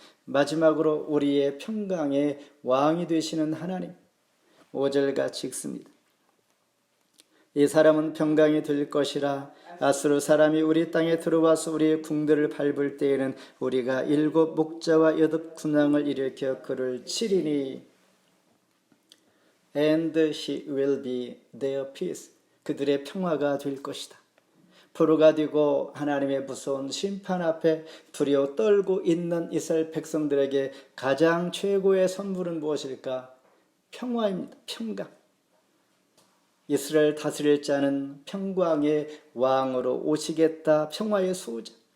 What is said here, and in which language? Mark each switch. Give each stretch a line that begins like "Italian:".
Korean: 마지막으로 우리의 평강의 왕이 되시는 하나님. 5절같이 읽습니다. 이 사람은 평강이 될 것이라. 아수르 사람이 우리 땅에 들어와서 우리의 궁들을 밟을 때에는 우리가 7 목자와 8 군왕을 일으켜 그를 치리니.
English: And he will be their peace.
Korean: 그들의 평화가 될 것이다. 포로가 되고 하나님의 무서운 심판 앞에 두려워 떨고 있는 이스라엘 백성들에게 가장 최고의 선물은 무엇일까? 평화입니다. 평강. 이스라엘 다스릴 자는 평강의 왕으로 오시겠다. 평화의 수호자.